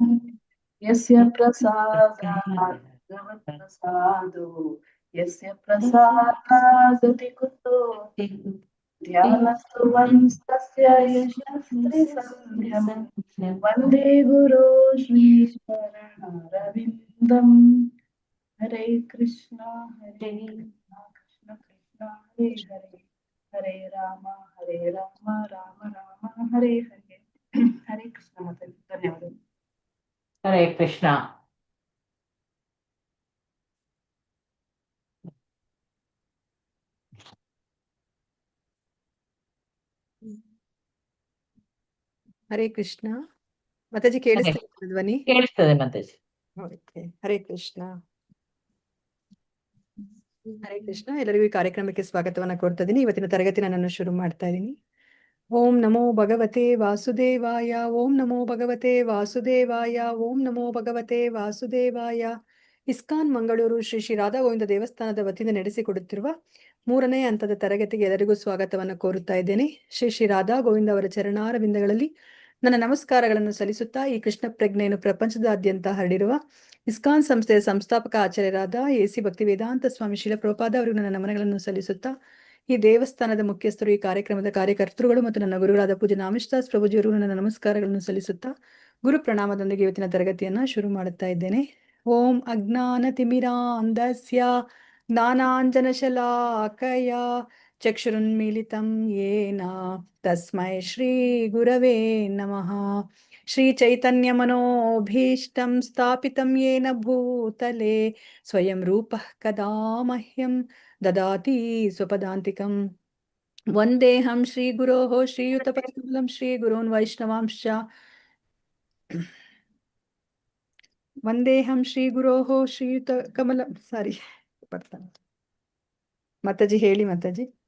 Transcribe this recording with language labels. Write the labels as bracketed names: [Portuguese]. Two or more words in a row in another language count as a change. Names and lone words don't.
[Sanskrit] यस्य प्रसादात् भगवत्प्रसादो यस्य प्रसादादति कुतोऽपि ध्यानस्तु वंस्तस्य यशस्त्रिसन्ध्यं. वन्दे गुरो श्री चरणारविन्दं. हरे कृष्ण कृष्ण कृष्ण हरे हरे हरे राम राम राम हरे हरे. हरे कृष्ण माताजी. [Kannada] ಧನ್ಯವಾದ. [Sanskrit] ಹರೇ ಕೃಷ್ಣ. ಹರೇ ಕೃಷ್ಣ [Kannada] ಮಾತಾಜಿ. ಕೇಳಿಸ್ತಿದೆ ಧ್ವನಿ? ಕೇಳಿಸ್ತದೆ ಮಾತಾಜಿ. [Sanskrit] ಓಕೆ. ಹರೇ ಕೃಷ್ಣ. ಹರೇ ಕೃಷ್ಣ. [Kannada] ಎಲ್ಲರಿಗೂ ಈ ಕಾರ್ಯಕ್ರಮಕ್ಕೆ ಸ್ವಾಗತವನ್ನ ಕೋರ್ತಾ ಇದ್ದೀನಿ. ಇವತ್ತಿನ ತರಗತಿನ ನಾನು ಶುರು ಮಾಡ್ತಾ ಇದ್ದೀನಿ. [Sanskrit] ಓಂ ನಮೋ ಭಗವತೆ ವಾಸುದೇವಾಯ. ಓಂ ನಮೋ ಭಗವತೆ ವಾಸುದೇವಾಯ. ಓಂ ನಮೋ ಭಗವತೆ ವಾಸುದೇವಾಯ. [Kannada] ಇಸ್ಕಾನ್ ಮಂಗಳೂರು ಶ್ರೀ ಶ್ರೀ ರಾಧಾ ಗೋವಿಂದ ದೇವಸ್ಥಾನದ ವತಿಯಿಂದ ನಡೆಸಿಕೊಡುತ್ತಿರುವ 3ನೇ ಹಂತದ ತರಗತಿಗೆ ಎಲ್ಲರಿಗೂ ಸ್ವಾಗತವನ್ನು ಕೋರುತ್ತಾ ಇದ್ದೇನೆ. ಶ್ರೀ ಶ್ರೀ ರಾಧಾ ಗೋವಿಂದ ಅವರ ಚರಣಾರವಿಂದಗಳಲ್ಲಿ ನನ್ನ ನಮಸ್ಕಾರಗಳನ್ನು ಸಲ್ಲಿಸುತ್ತಾ ಈ ಕೃಷ್ಣ ಪ್ರಜ್ಞೆಯನ್ನು ಪ್ರಪಂಚದಾದ್ಯಂತ ಹರಡಿರುವ ಇಸ್ಕಾನ್ ಸಂಸ್ಥೆಯ ಸಂಸ್ಥಾಪಕ ಆಚಾರ್ಯರಾದ ಎಸಿ ಭಕ್ತಿ ವೇದಾಂತ ಸ್ವಾಮಿ ಶ್ರೀಲ ಪ್ರಭುಪಾದ ಅವರಿಗೆ ನನ್ನ ನಮನಗಳನ್ನು ಸಲ್ಲಿಸುತ್ತಾ ಈ ದೇವಸ್ಥಾನದ ಮುಖ್ಯಸ್ಥರು, ಈ ಕಾರ್ಯಕ್ರಮದ ಕಾರ್ಯಕರ್ತರುಗಳು ಮತ್ತು ನನ್ನ ಗುರುಗಳಾದ ಪೂಜ್ಯ ನಾಮಿಷ್ದಾಸ್ ಪ್ರಭುಜಿಯವರು ನನ್ನ ನಮಸ್ಕಾರಗಳನ್ನು ಸಲ್ಲಿಸುತ್ತಾ ಗುರು ಪ್ರಣಾಮದೊಂದಿಗೆ ಇವತ್ತಿನ ತರಗತಿಯನ್ನ ಶುರು ಮಾಡುತ್ತಾ ಇದ್ದೇನೆ. [Sanskrit] ಓಂ ಅಜ್ಞಾನ ತಿಮಿರಾಂಧಸ್ಯ ಜ್ಞಾನಾಂಜನಶಲಾಕಯ ಚಕ್ಷುರುನ್ಮೀಲಿತಂ ಯೇನ ತಸ್ಮೈ ಶ್ರೀ ಗುರವೇ ನಮಃ. ಶ್ರೀ ಚೈತನ್ಯ ಮನೋಭೀಷ್ಟಂ ಸ್ಥಾಪಿತಂ ಯೇನ ಭೂತಲೆ ಸ್ವಯಂ ರೂಪಃ ಕದಾ ಮಹ್ಯಂ ದದಾತಿ ಸ್ವಪದಾಂತಿಕಂ. ವಂದೇಹಂ ಶ್ರೀ ಗುರೋಃ ಶ್ರೀಯುತ ಪದಕಮಲಂ ಶ್ರೀ ಗುರೋನ್ ವೈಷ್ಣವಾಂಶ್ಚ. ವಂದೇಹಂ ಶ್ರೀ ಗುರೋಃ ಶ್ರೀಯುತ ಕಮಲಂ. [Kannada] ಸಾರಿ, ಬರ್ತಾನೆ ಮಾತಾಜಿ. ಹೇಳಿ ಮಾತಾಜಿ.